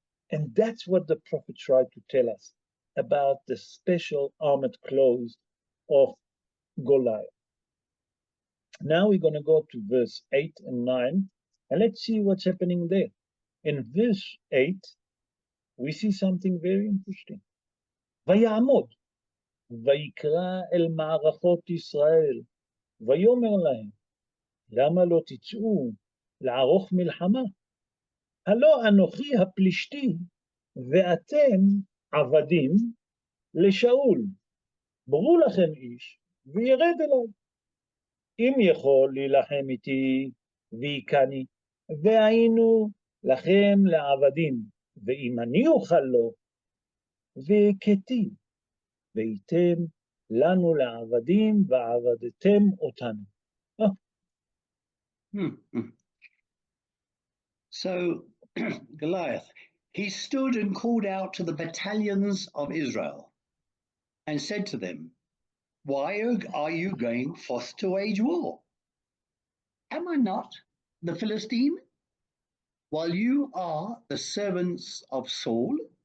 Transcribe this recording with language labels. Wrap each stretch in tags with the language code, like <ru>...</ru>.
<en>And that's what the prophet tried to tell us about the special armored clothes of Goliath. Now we're going to go to verse 8 and 9, and let's see what's happening there. In verse 8, we see something very interesting.</en> <he>ויעמוד, ויקרא אל מערכות ישראל, ויאמר להם, למה לא תצאו לערוך מלחמה? הלא אנוכי הפלישתי, ואתם עבדים לשאול. ברו לכם איש, וירד אליי. אם יכול להילחם איתי, ויקני, והיינו לכם לעבדים, ואם אני אוכל לו, והכיתי, והייתם לנו לעבדים, ועבדתם אותנו.</he> <en>So Goliath, he stood and called out to the battalions of Israel and said to them, why are you going forth to wage war? Am I not the Philistine, while you are the servants of Saul?</en>